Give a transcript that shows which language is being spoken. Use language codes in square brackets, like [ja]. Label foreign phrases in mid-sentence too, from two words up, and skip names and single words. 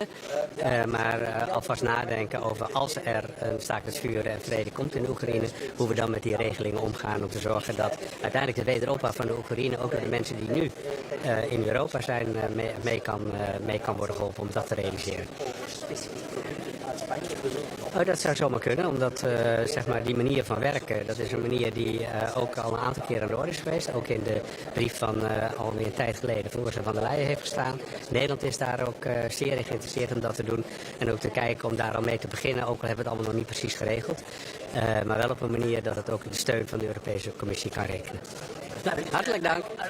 [nl] Maar alvast nadenken over als er een staakt het vuren en vrede komt in de Oekraïne, hoe we dan met die regelingen omgaan om te zorgen dat uiteindelijk de wederopbouw van de Oekraïne ook door de mensen die nu in Europa zijn mee kan worden geholpen om dat te realiseren. Oh, dat zou zomaar kunnen, omdat zeg maar die manier van werken, dat is een manier die ook al een aantal keer aan de orde is geweest. Ook in de brief van alweer een tijd geleden van Ursula von der Leyen heeft gestaan. Nederland is daar ook zeer in geïnteresseerd om dat te doen. En ook te kijken om daar al mee te beginnen, ook al hebben we het allemaal nog niet precies geregeld. Maar wel op een manier dat het ook de steun van de Europese Commissie kan rekenen. Nou, hartelijk dank.